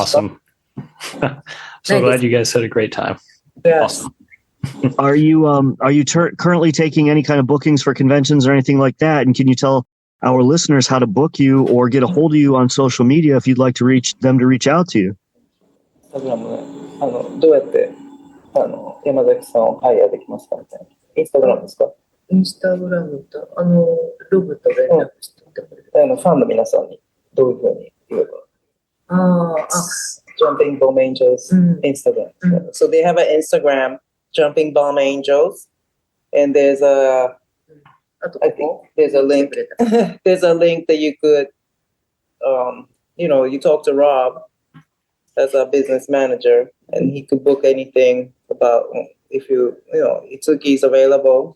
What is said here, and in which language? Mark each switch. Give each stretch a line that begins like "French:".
English: Awesome. So glad you guys had a great time. Yes. Awesome. Are you currently taking any kind of bookings for conventions or anything like that? And can you tell our listeners how to book you or get a hold of you on social media if you'd like to reach out to you?
Japanese: インスタグラムね、どうやって山崎さんをハイヤーできますかみたいな。インスタグラムですか？インスタグラムと、ロブと連絡しておいてくれる。ファンの皆さんにどういうふうに言えば。
English: Jumping Bomb Angels Instagram. So they have an Instagram, Jumping Bomb Angels, and there's I think there's a link. There's a link that you could, you talk to Rob as a business manager, and he could book anything about if Itsuki is available.